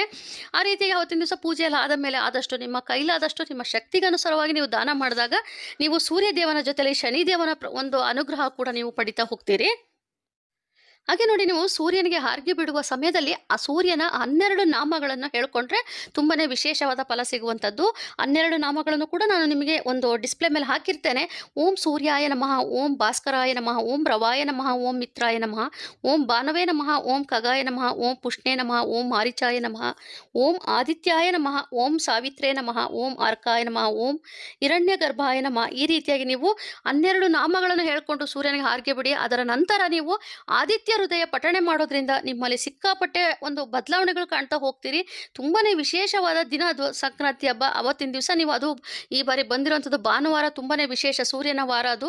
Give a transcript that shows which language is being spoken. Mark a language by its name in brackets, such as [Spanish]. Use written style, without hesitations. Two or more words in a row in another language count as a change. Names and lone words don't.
[Kannada] ಆ ರೀತಿಯಾಗಿ ಅವತ್ತಿನ ದಿವಸ ಪೂಜೆ ಎಲ್ಲ ಆದ ಮೇಲೆ ಆದಷ್ಟು ನಿಮ್ಮ ಕೈಲಾದಷ್ಟು ನಿಮ್ಮ ಶಕ್ತಿಗನುಸಾರವಾಗಿ ನೀವು ದಾನ ಮಾಡಿದಾಗ ನೀವು ಸೂರ್ಯ ದೇವನ ಜೊತೆಲಿ ಶನಿ ದೇವನ ಒಂದು ಅನುಗ್ರಹ ಕೂಡ ನೀವು ಪಡಿತಾ ಹೋಗ್ತೀರಿ. ಹಾಗೆ ನೋಡಿ, ನೀವು ಸೂರ್ಯನಿಗೆ ಹಾರ್ಗೆ ಬಿಡುವ ಸಮಯದಲ್ಲಿ ಆ ಸೂರ್ಯನ 12 ನಾಮಗಳನ್ನು ಹೇಳ್ಕೊಂಡ್ರೆ ತುಂಬನೇ ವಿಶೇಷವಾದ ಫಲ ಸಿಗುವಂಥದ್ದು. 12 ನಾಮಗಳನ್ನು ಕೂಡ ನಾನು ನಿಮಗೆ ಒಂದು ಡಿಸ್ಪ್ಲೇ ಮೇಲೆ ಹಾಕಿರ್ತೇನೆ. [Sanskrit] ಓಂ ಸೂರ್ಯಾಯ ನಮಃ, ಓಂ ಭಾಸ್ಕರಾಯ ನಮಃ, ಓಂ ರವಾಯ ನಮಃ, ಓಂ ಮಿತ್ರಾಯ ನಮಃ, ಓಂ ಭಾನವೇ ನಮಃ, ಓಂ ಖಗಾಯ ನಮಃ, ಓಂ ಪುಷ್ಣೇ ನಮಃ, ಓಂ ಮಾರಿಚಾಯ ನಮಃ, ಓಂ ಆದಿತ್ಯಾಯ ನಮಃ, ಓಂ ಸಾವಿತ್ರೇ ನಮಃ, ಓಂ ಅರ್ಕಾಯ ನಮಃ, ಓಂ ಹಿರಣ್ಯ ಗರ್ಭಾಯ ನಮಃ. [Kannada] ಈ ರೀತಿಯಾಗಿ ನೀವು 12 ನಾಮಗಳನ್ನು ಹೇಳ್ಕೊಂಡು ಸೂರ್ಯನಿಗೆ ಹಾರ್ಗೆ ಬಿಡಿ. ಅದರ ನಂತರ ನೀವು ಆದಿತ್ಯ ಹೃದಯ ಪಠಣೆ ಮಾಡೋದ್ರಿಂದ ನಿಮ್ಮಲ್ಲಿ ಸಿಕ್ಕಾಪಟ್ಟೆ ಒಂದು ಬದಲಾವಣೆಗಳು ಕಾಣ್ತಾ ಹೋಗ್ತೀರಿ. ತುಂಬಾನೇ ವಿಶೇಷವಾದ ದಿನ ಅದು ಸಂಕ್ರಾಂತಿ ಹಬ್ಬ. ಅವತ್ತಿನ ದಿವಸ ನೀವು ಅದು ಈ ಬಾರಿ ಬಂದಿರುವಂಥದ್ದು ಭಾನುವಾರ, ತುಂಬಾನೇ ವಿಶೇಷ ಸೂರ್ಯನ ವಾರ ಅದು.